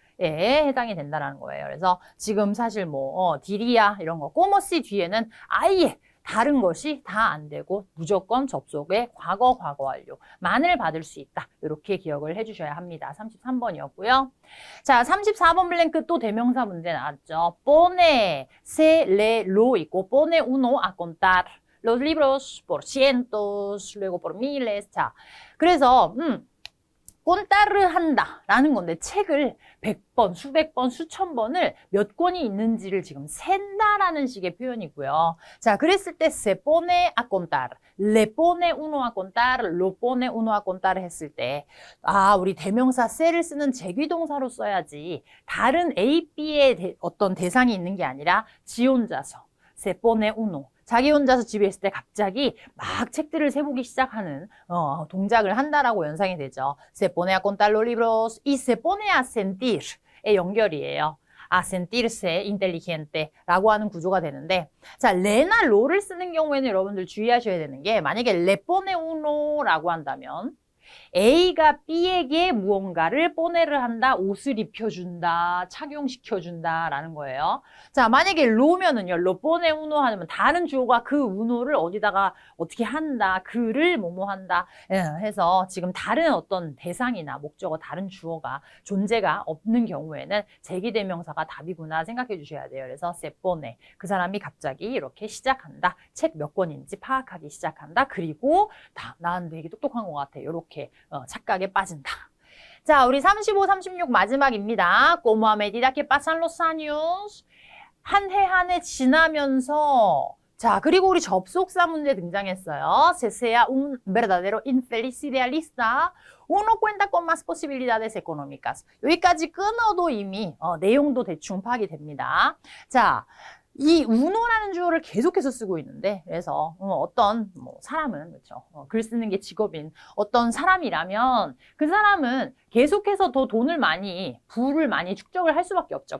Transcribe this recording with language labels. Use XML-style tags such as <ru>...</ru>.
<ko>에 해당이 된다는 거예요. 그래서 지금 사실 뭐 디리아 이런 거 꼬머시 뒤에는 아예 다른 것이 다 안 되고 무조건 접속의 과거 완료만을 받을 수 있다. 이렇게 기억을 해주셔야 합니다. 33번이었고요. 자, 34번 블랭크 또 대명사 문제 나왔죠.</ko> <es>pone, se, le, lo 있고 pone uno a contar los libros por cientos, luego por miles.</es> <ko>자, 그래서 꼰따르 한다라는 건데 책을 100번, 수백 번, 수천 번을 몇 권이 있는지를 지금 센다라는 식의 표현이고요. 자, 그랬을 때</ko> <es>se pone a contar,</es> <ko>le pone uno a contar, lo pone uno a contar 했을 때 우리 대명사 se를 쓰는 제귀동사로 써야지 다른 A, B의 어떤 대상이 있는 게 아니라 지 혼자서 se pone uno 자기 혼자서 집에 있을 때 갑자기 막 책들을 세보기 시작하는 동작을 한다라고 연상이 되죠.</ko> <es>Se pone a contar los libros y se pone a sentir</es> <ko>의 연결이에요.</ko> <es>a sentirse inteligente</es> <ko>라고 하는 구조가 되는데 자, 레나 로를 쓰는 경우에는 여러분들 주의하셔야 되는 게 만약에</ko> <es>le pone uno</es> <ko>라고 한다면 A가 B에게 무언가를 뽀네를 한다, 옷을 입혀준다, 착용시켜준다 라는 거예요. 자, 만약에 로면은요, 로 뽀네 우노 하면 다른 주어가 그 우노를 어디다가 어떻게 한다, 그를 뭐뭐 한다 해서 지금 다른 어떤 대상이나 목적어, 다른 주어가 존재가 없는 경우에는 제기대명사가 답이구나 생각해 주셔야 돼요. 그래서 세뽀네, 그 사람이 갑자기 이렇게 시작한다, 책 몇 권인지 파악하기 시작한다, 그리고 난 되게 똑똑한 것 같아, 이렇게 착각에 빠진다. 자, 우리 35, 36 마지막입니다.</ko> <es>Como a medida que pasan los años,</es> <ko>한 해 한 해 지나면서 자, 그리고 우리 접속사 문제 등장했어요.</ko> <es>Se sea un verdadero infeliz idealista, uno cuenta con más posibilidades económicas.</es> <ko>여기까지 끊어도 이미 내용도 대충 파악이 됩니다. 자, 이 우노라는 주어를 계속해서 쓰고 있는데 그래서 어떤 사람은 그렇죠. 글 쓰는 게 직업인 어떤 사람이라면 그 사람은 계속해서 더 돈을 많이 부를 많이 축적을 할 수밖에 없죠.</ko>